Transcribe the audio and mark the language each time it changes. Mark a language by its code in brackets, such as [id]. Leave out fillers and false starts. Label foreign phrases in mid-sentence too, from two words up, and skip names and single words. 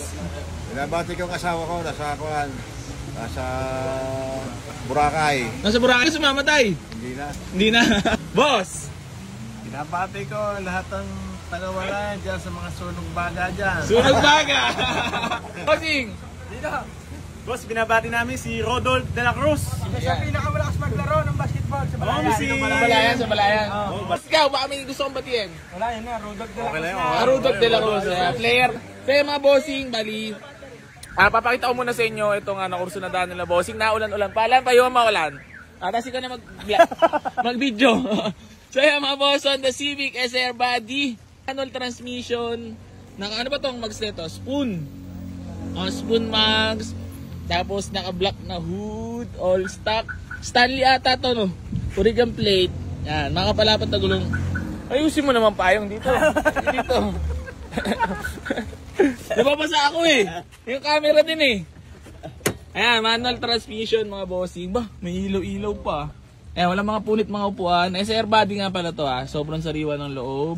[tl] Nabati ko ang asawa ko, nasa Boracay. Nasa Boracay, sumamatay. Hindi na. Boss, Binabati ko lahat ng taga Balayan dyan sa mga sunog baga dyan. sunog baga. Bossing, Dito. Boss, binabati namin si Rodolph de la Cruz. Siya pinakamalakas maglaro ng basketball sa Balayan. sa Balayan. Boss, ikaw, baka may gusto kong batiin. Wala yun na, Rodolph de la Cruz. Rodolph de la Cruz, player. Kaya mga bossing, bali. Papakita ko muna sa inyo itong nakursunadaan nila bossing. Naulan-ulan. Paalam pa yung maulan. Kasi ka na mag-video. So yan mga boss, Honda Civic SR body. [en] Manual transmission. [tl] Ano ba itong mags nito? Spoon. Spoon mags. Tapos naka-black na hood. [en] All stock. [tl] Stanley ata to, no? Origan plate. Yan. Makapalapat na gulong. Ayusin mo naman payong dito. Dito. Nababasa ako eh. Yung camera din eh. Ayan, [en] manual transmission [tl] mga bossing. Bah, may ilaw-ilaw pa. Ayan, wala mga punit mga upuan. SR body nga pala to Sobrang sariwa ng loob.